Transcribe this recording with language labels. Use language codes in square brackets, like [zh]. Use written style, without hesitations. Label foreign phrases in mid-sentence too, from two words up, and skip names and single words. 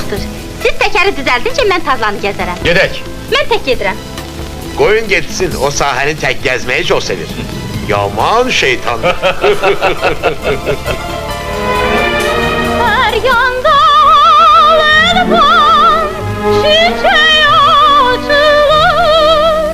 [az] yaxşıdır. Siz təkəri düzəldincə mən tarlanı gəzərəm. Gedək. Mən tək gedirəm. [tr] Koyun geçsin, o sahəni tek gezmeyi çok sevir. [az] Yaman şeytandır. [tr] Her yanda elvan çiçeği açılır.